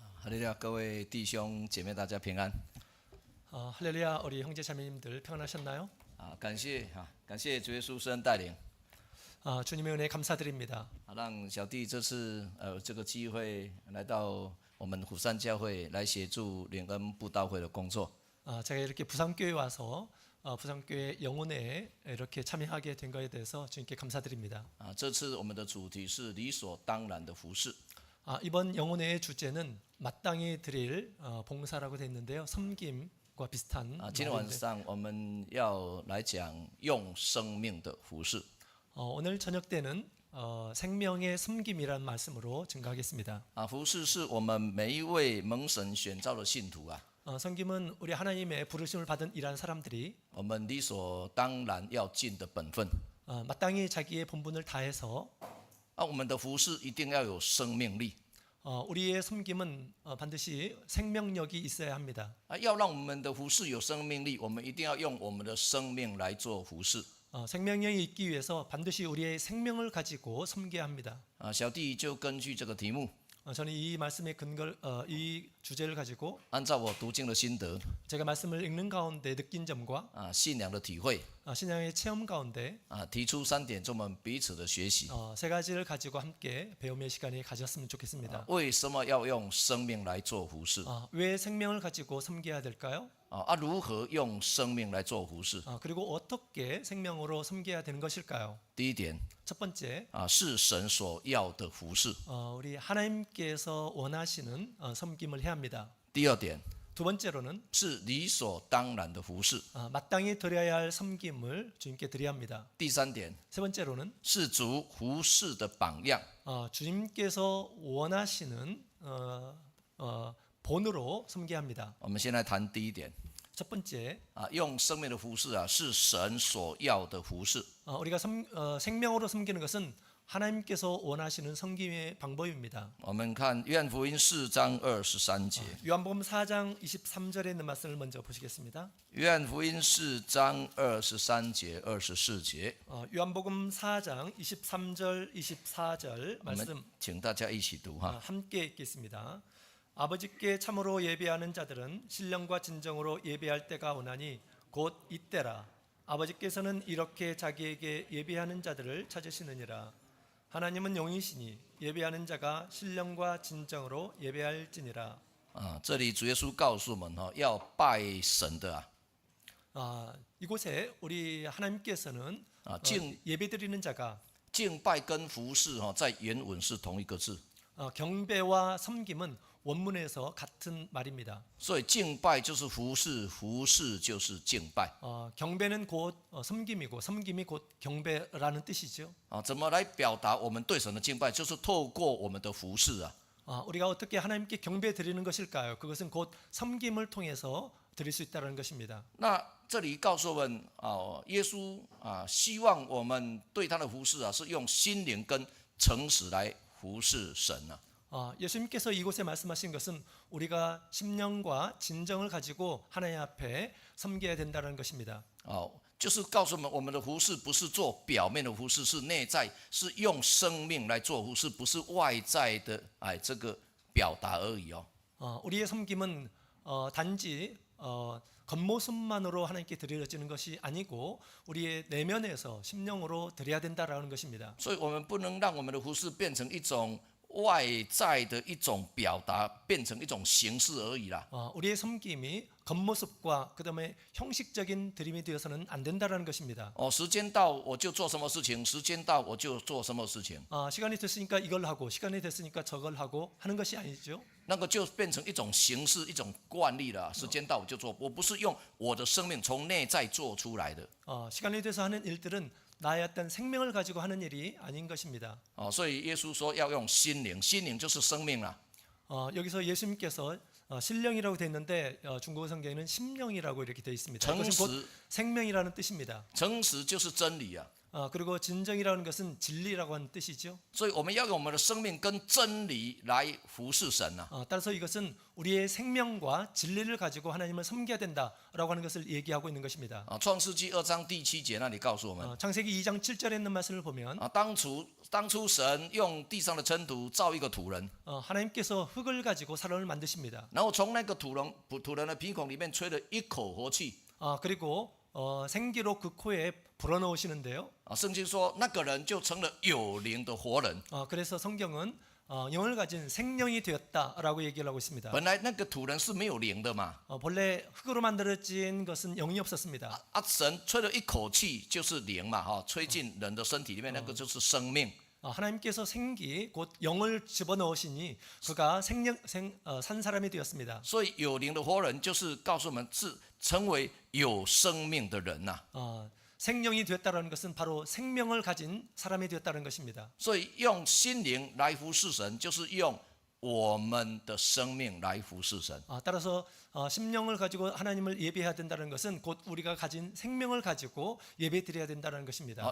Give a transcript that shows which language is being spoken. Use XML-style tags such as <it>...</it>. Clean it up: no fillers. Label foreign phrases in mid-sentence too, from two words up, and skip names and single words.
<ko>할렐루야，</ko> <zh>各位弟兄姐妹，大家平安。</zh> <ko>할렐루야, 우리 형제 자매님들 평안하셨나요?</ko> <zh>感谢主耶稣圣恩带领，</zh> <ko>주님의 은혜 감사드립니다.</ko> <zh>让小弟这次这个机会来到我们虎山教会来协助领恩布道会的工作。</zh> <ko>제가 이렇게 부산교회 와서 부산교회 영혼회에 이렇게 참여하게 된 것에 대해서 주님께 감사드립니다.</ko> <zh>这次我们的主题是理所当然的服侍。</zh> <ko>이번 영혼회의 주제는 마땅히 드릴 봉사라고 되어 있는데요. 섬김과 비슷한</ko> <zh>今天晚上我们要来讲用生命的服侍。</zh> <ko>오늘 저녁 때는 생명의 섬김이라는 말씀으로 증가하겠습니다.</ko> <zh>服侍是我们每一位蒙神选召的信徒</zh> <ko>섬김은 우리 하나님의 부르심을 받은 이러한 사람들이</ko> <zh>我们理所当然要尽的本分。</zh> <ko>마땅히 자기의 본분을 다해서</ko> <zh>我们的服侍一定要有生命力。</zh> <ko>우리의 섬김은 반드시 생명력이 있어야 합니다.</ko> <zh>要让我们的服侍有生命力，我们一定要用我们的生命来做服侍。</zh> <ko>생명력이 있기 위해서 반드시 우리의 생명을 가지고 섬겨야 합니다.</ko> <zh>小弟就根据这个题目，</zh> <ko>저는 이 말씀의 근거를 이 주제를 가지고</ko> <zh>按照我读经的心得，</zh> <ko>제가 말씀을 읽는 가운데 느낀 점과</ko> <zh>信仰的体会，</zh> <ko>신앙의 체험 가운데</ko> <zh>提出3点，做我们彼此的学习。</zh> <ko>세 가지를 가지고 함께 배움의 시간이 가졌으면 좋겠습니다.</ko> <zh>为什么要用生命来做服侍？</zh> <ko>왜 생명을 가지고 섬겨야 될까요?</ko> <zh>如何用生命来做服侍？</zh> <ko>그리고 어떻게 생명으로 섬겨야 되는 것일까요?</ko> <zh>第一点，</zh> <ko>첫 번째,</ko> <zh>是神所要的服侍。</zh> <ko>우리 하나님께서 원하시는 섬김을 해야 합니다.</ko> <zh>第二点，</zh> <ko>두 번째로는</ko> <zh>是理所当然的服侍。</zh> <ko>마땅히 드려야 할 섬김을 주님께 드려야 합니다.</ko> <zh>第三点，</zh> <ko>세 번째로는</ko> <zh>是主服侍的榜样。</zh> <ko>주님께서 원하시는 본으로 섬겨야 합니다.</ko> <zh>我们先来谈第一点。</zh> <ko>첫 번째,</ko> <zh>用生命的服侍是神所要的服侍。</zh> <ko>우리가 생명으로 섬기는 것은 하나님께서 원하시는 섬김의 방법입니다.</ko> <zh>我们看约翰福音4章23节。</zh> <ko>요한복음 4장 23절에 있는 말씀을 먼저 보시겠습니다.</ko> <zh>约翰福音4章23节、24节。</zh> <ko>요한복음 4장 23절, 24절</ko> <zh>我们</zh> <ko>말씀</ko> <zh>请大家一起读</zh> <ko>함께 읽겠습니다. 아버지께 참으로 예배하는 자들은 신령과 진정으로 예배할 때가 오나니 곧 이때라. 아버지께서는 이렇게 자기에게 예배하는 자들을 찾으시느니라. 하나님은 영이시니 예배하는 자가 신령과 진정으로 예배할지니라.</ko> <zh>这里主耶稣告诉我们要拜神的</zh> <ko>이곳에 우리 하나님께서는 예배드리는 자가</ko> <zh>敬拜跟服侍在原文是同一个字。</zh> <ko>경배와 섬김은 원문에서 같은 말입니다.</ko> <zh>所以敬拜就是服侍，服侍就是敬拜。</zh> <ko>경배는 곧 섬김이고 섬김이 곧 경배라는 뜻이죠.</ko> <zh>怎么来表达我们对神的敬拜？就是透过我们的服侍</zh> <ko>우리가 어떻게 하나님께 경배 드리는 것일까요? 그것은 곧 섬김을 통해서 드릴 수 있다는 것입니다.</ko> <zh>那这里告诉我们耶稣希望我们对他的服侍是用心灵跟诚实来服侍神</zh> <ko>예수님께서 이곳에 말씀하신 것은 우리가 심령과 진정을 가지고 하나님 앞에 섬겨야 된다는 것입니다.</ko> <zh>就是告诉我们的服侍不是做表面的服侍，是内在，是用生命来做服侍，不是外在的这个表达而已。</zh> <ko>우리의 섬김은 단지 겉모습만으로 하나님께 드려지는 것이 아니고 우리의 내면에서 심령으로 드려야 된다라는 것입니다.</ko> <zh>所以我们不能让我们的服侍变成一种外在的一种表达，变成一种形式而已啦。</zh> <ko>우리의 섬김이 겉모습과 그다음에 형식적인 드림이 되어서는 안 된다라는 것입니다.</ko> <zh>时间到我就做什么事情，时间到我就做什么事情，</zh> <ko>시간이 됐으니까 이걸 하고 시간이 됐으니까 저걸 하고 하는 것이 아니죠.</ko> <zh>那个就变成一种形式、一种惯例了。时间到我就做，我不是用我的生命从内在做出来的。</zh> <ko>시간이 돼서 하는 일들은 나의 어떤 생명을 가지고 하는 일이 아닌 것입니다.</ko> <zh>所以耶稣说要用心灵，心灵就是生命啦。</zh> <ko>여기서 예수님께서 신령이라고 되어 있는데 중국어 성경에는 심령이라고 이렇게 되어 있습니다. 그것은 곧 생명이라는 뜻입니다.</ko> <zh>诚实就是真理</zh> <ko>그리고 진정이라는 것은 진리라고 하는 뜻이죠.</ko> <zh>所以我们要用我们的生命跟真理来服侍神啊。</zh> <ko>따라서 이것은 우리의 생명과 진리를 가지고 하나님을 섬겨야 된다라고 하는 것을 얘기하고 있는 것입니다.</ko> <zh>创世纪2章第7节那里告诉我们</zh> <ko>창세기 2장 7절에 있는 말씀을 보면</ko> <zh>当初神用地上的尘土造一个土人，</zh> <ko>하나님께서 흙을 가지고 사람을 만드십니다.</ko> <zh>然后从那个土人的鼻孔里面吹了一口活气。</zh> <ko>그리고 생기로 그 코에 불어넣으시는데요.</ko> <zh>圣经说那个人就成了有灵的活人。</zh> <ko>그래서 성경은 영을 가진 생명이 되었다라고 얘기를 하고 있습니다.</ko> <zh>本来那个土人是没有灵的嘛，</zh> <ko>본래 흙으로 만들어진 것은 영이 없었습니다.</ko> <zh>神吹了一口气就是灵嘛，吹进人的身体里面，那个就是生命。</zh> <ko>하나님께서 생기 곧 영을 집어넣으시니 그가 산 사람이 되었습니다.</ko> <zh>所以有灵的活人就是告诉我们是成为有生命的人呐。</zh> <ko>생명이 되었다는 것은 바로 생명을 가진 사람이 되었다는 것입니다.</ko> <zh>所以用心灵来服侍神，就是用我们的生命来服侍神。</zh> <ko>따라서 심령을 가지고 하나님을 예배해야 된다는 것은 곧 우리가 가진 생명을 가지고 예배드려야 된다는 것입니다.</ko>